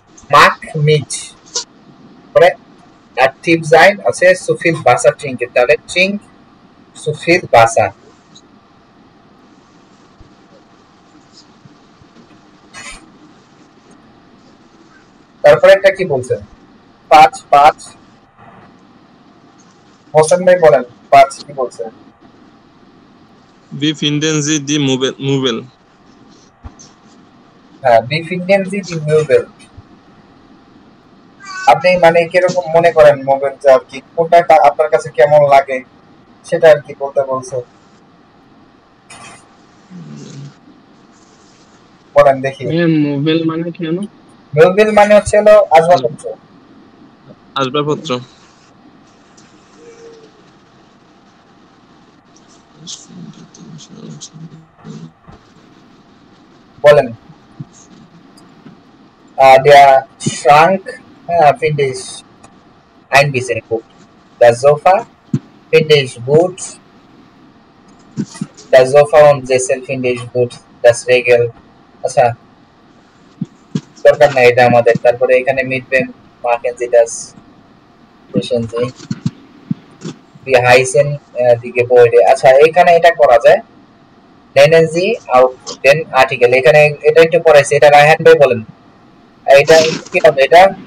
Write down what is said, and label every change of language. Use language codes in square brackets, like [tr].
[de] Mach mit [bn] পরে [de] aktiv sein [bn] আছে [de] so viel Wasser trinken [bn] তাহলে [de] trink so viel Wasser [bn] তারপরে একটা কি বলছে 5 হোসেন ভাই বলেন 5 কি বলছে [de] Wie finden Sie die Möbel? [bn] হ্যাঁ [de] wie finden Sie die Möbel [bn] আপনি মানে কিরকম মনে করেন মোবাইলটা আর কি কোনটা আপনার কাছে কেমন লাগে সেটা আর কি বলতে বলছে বলেন দেখি মোবাইল মানে কি জানো মোবাইল মানে হচ্ছে হলো আসবাবপত্র [de] বলেন der Schrank finde ich ein bisschen gut. Das Sofa finde ich gut. Das Sofa und Sessel finde ich gut. Das Regel. [bn] আচ্ছা দরকার নাই এটা আমাদের তারপরে এখানে মিটবেন [de] machen Sie das wissen Sie wie heißen die Gebäude [bn] আচ্ছা এখানে এটা করা যায় [de] nennen Sie auch den Artikel [bn] এখানে এটা একটু পড়াইছে এটা রায়হান ভাই বলেন এটা কি হবে এটা